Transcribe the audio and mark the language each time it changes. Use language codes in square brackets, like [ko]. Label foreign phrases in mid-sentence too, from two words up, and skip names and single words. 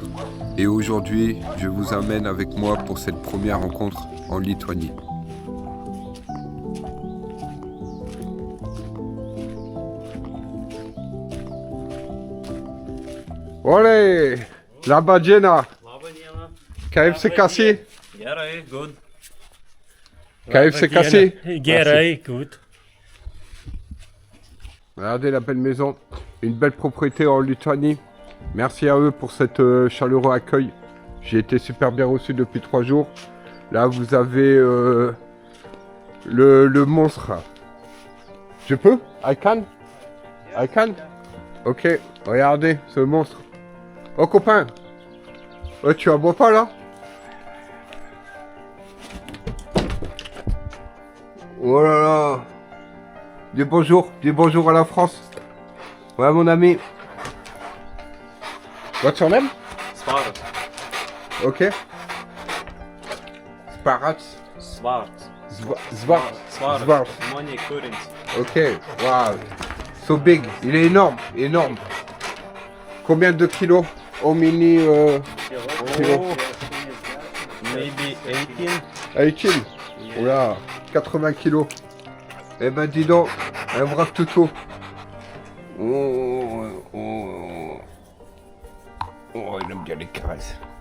[fr] Et aujourd'hui, je vous amène avec moi pour cette première rencontre en Lituanie. [lt] Olé, la badiena. Kaip sekasi? Gerai, good. Kaip sekasi? Gerai, [en] good. [fr] Regardez la belle maison, une belle propriété en Lituanie. Merci à eux pour cet chaleureux accueil. J'ai été super bien reçu depuis 3 jours. Là, vous avez le monstre. Je peux? [en] I can? I can? [fr] Ok, regardez ce monstre. Oh copain, tu aboies pas là? Oh là là. Dis bonjour à la France. Ouais mon ami. [en] What's your name? Svart. Ok. Sparats. Svart. Svart. Money currency. Ok, wow. So big. [fr] Il est énorme, énorme. Combien de kilos au mini kilo? [en] Maybe 18. [fr] 18. Oula, 80 kilos. Eh ben dis donc, un brave toutou. Oh, il aime bien les caresses.